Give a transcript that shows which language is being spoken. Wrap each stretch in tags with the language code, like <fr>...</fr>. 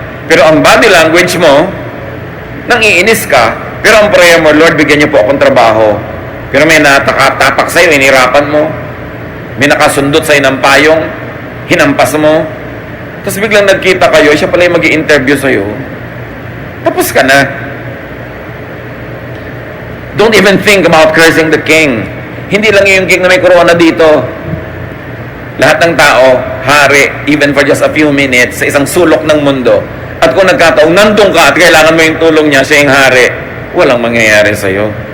<tl>Pero ang body language mo, nangiinis ka, pero ang prayer mo, Lord, bigyan niyo po akong trabaho. Pero may natatapak sa'yo, inirapan mo. May nakasundot sa'yo ng payong, hinampas mo. Tapos biglang nagkita kayo, siya pala yung mag-i-interview sa'yo. Tapos ka na.</tl> <en>Don't even think about cursing the king.</en> <tl>Hindi lang yung king na may corona dito. Lahat ng tao, hari,</tl> <en>even for just a few minutes,</en> <tl>sa isang sulok ng mundo. At kung nagkataong nandun ka at kailangan mo yung tulong niya, siya yung hari, walang mangyayari sa'yo.</tl>